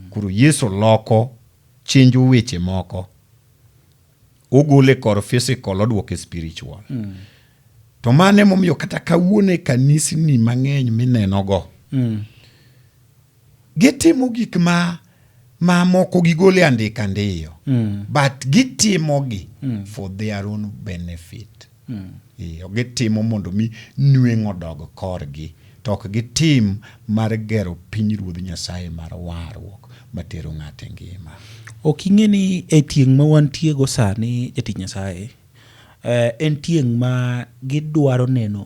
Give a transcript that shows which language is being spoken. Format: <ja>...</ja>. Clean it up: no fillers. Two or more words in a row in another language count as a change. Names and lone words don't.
<luo>Koro Yesu loko chenjo weche moko, ogole kor physical odwoke spiritual. To mane momiyo kata kawuone kanisni mang'eny minenogo, gitimo gik ma moko gigole andika ndiyo, but gitimogi</luo> <en>for their own benefit.</en> <luo>Gitimo mondo mi nweng'o dog korgi, to ok gitim mar gero pinyruodh Nyasaye mar warruok matero ng'ato e ngima. Ok ing'e ni e tieng' ma wantie go sani jatich Nyasaye, en tieng' ma gidwaro neno</luo>